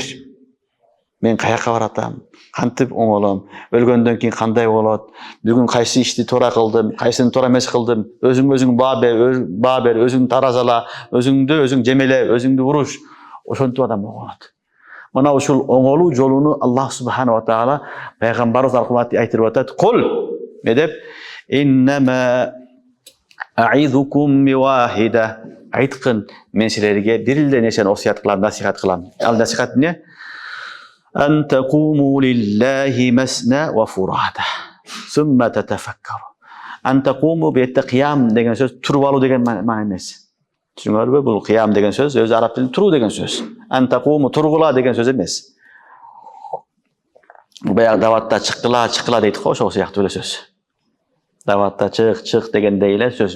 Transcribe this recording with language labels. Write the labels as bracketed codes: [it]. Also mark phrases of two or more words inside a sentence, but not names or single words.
[ky] Мен каяка баратам? Кантип оңолом? Өлгөндөн кийин кандай болот? Бүгүн кайсы ишти туура кылдым, кайсыны туура эмес кылдым? Өзүң баа бер, өзүң таразала, өзүңдү өзүң жемеле, өзүңдү уруш. Ошентип адам оңолот. Мына ушул оңолуу жолуну Аллах [ar] سبحانه وتعالى [ky] пайгамбарыбыз аркылуу айтып атат. [ar] Кул деп إنما أعظكم بواحدة. [ky] Айткын, мен силерге бир эле нерсени осуят кылам, насихат кылам. Ал насихат эмне? [ar] أن تقوموا لله مثنى وفرادى. ثم تتفكروا. أن تقوموا [ky] бетте кыям деген сөз туруп алуу деген маана эмес. Түшүнүңөрбү? Бул кыям деген сөз өзү араб тилинде туруу деген сөз. [ar] أن تقوموا [ky] тургула деген сөз эмес. Баягы даватта чыккыла дейт го, ошол сыяктуу эле сөз. Даватта чык дегендей эле сөз.